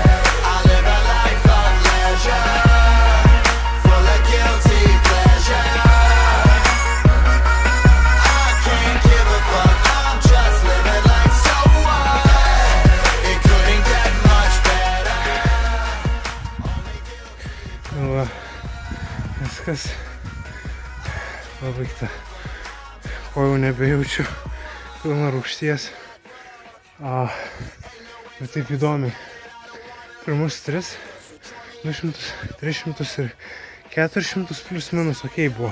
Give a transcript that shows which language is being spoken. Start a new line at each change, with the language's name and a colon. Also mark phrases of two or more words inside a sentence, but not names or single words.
English: I live a life of leisure, full of guilty pleasure. I can't give a fuck, I'm just living like so what? It couldn't get much better.
Lithuanian: Nu va, viskas pabaigta. Kojų nebejaučiu, pilna rūgšties. Bet taip įdomiai. Pirmus 200, 300 ir 400 plius minus okei buvo.